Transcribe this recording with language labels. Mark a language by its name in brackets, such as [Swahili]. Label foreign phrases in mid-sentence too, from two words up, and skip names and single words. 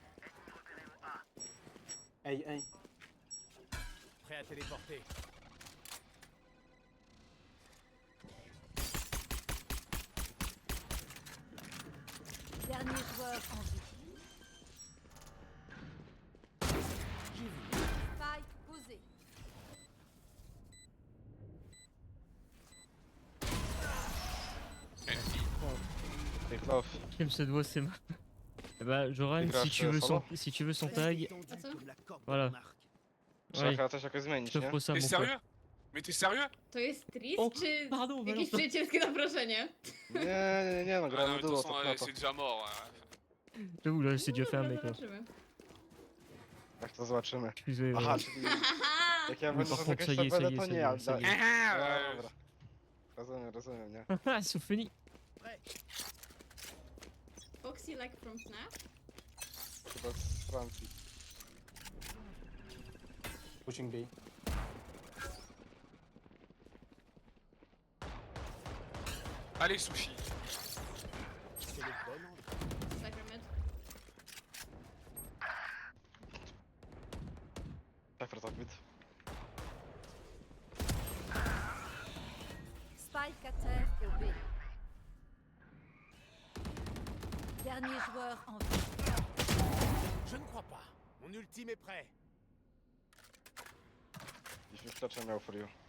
[French] Hey. Prêt à téléporter. Dernier joueur en vie. Spike posé. [English] Take love. [French] J'aime cette voix, c'est marrant. Eh bah, Joran, [Polish] Grasz, [French] si tu veux son tag, Comme la corde Voilà. d'un arc. [Polish] Trzeba [French] ouais, [Polish] chyba coś jakoś [French] je [Polish] zmienić, nie? [French] t'offre ça, T'es mon sérieux? Mais t'es sérieux? [Polish] To jest tris, O, czy [French] pardon, [Polish] jakieś [French] Valentin. [Polish] przyjacielskie zaproszenie? Nie, no [French] Ah, non, [Polish] gramy [French] mais de toute [Polish] duo, [French] façon, [Polish] to [French] c'est [Polish] to. [French] déjà mort. J'avoue, là, c'est déjà fait un [Polish] Dobra, [French] mec, là. [Polish] zobaczymy. Tak to zobaczymy. [French] Excusez. [Polish] Aha, czyli jak ja [French] Mais [Polish] będę [French] par contre, [Polish] zamykać [French] ça y est, ça [Polish] tabelę, [French] y est, [Polish] to [French] ça y [Polish] nie [French] est, [Polish] ja. [French] ça y est. Ah, [Polish] Dobra. Rozumiem, nie? [French] Ah, ils sont finis. [English] Foxy like from Snap? [Polish] Chyba z Francji. [French] Pushing B. Allez, sushi. C'est le bon endroit. Cypher mid. Cypher top mid. Spike à terre au B. Dernier joueur en vie. Je ne crois pas. Mon ultime est prêt. Jeśli wsteczę miał for you.